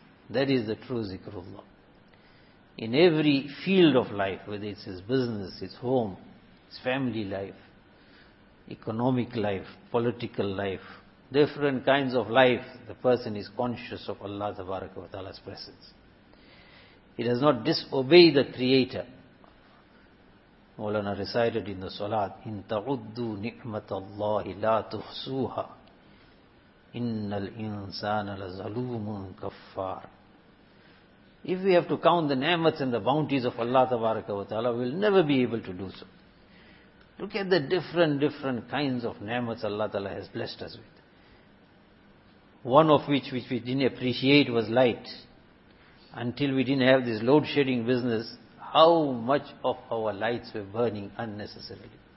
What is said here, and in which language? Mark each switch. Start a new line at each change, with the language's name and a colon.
English: That is the true zikrullah. In every field of life, whether it's his business, his home, his family life, economic life, political life, different kinds of life, the person is conscious of Allah tabaraka wa ta'ala's presence. He does not disobey the Creator. Mawlana recited in the Salat,
Arabic: إِن تَعُدُّوا نِعْمَةَ اللَّهِ لَا تُحْصُوهَا إِنَّ الْإِنسَانَ لَظَلُومٌ كَفَّارٌ.
English: If we have to count the ni'mats and the bounties of Allah tabaraka wa ta'ala, we'll never be able to do so. Look at the different kinds of ni'mats Allah ta'ala has blessed us with. One of which we didn't appreciate was light. Until we didn't have this load shedding business, how much of our lights were burning unnecessarily.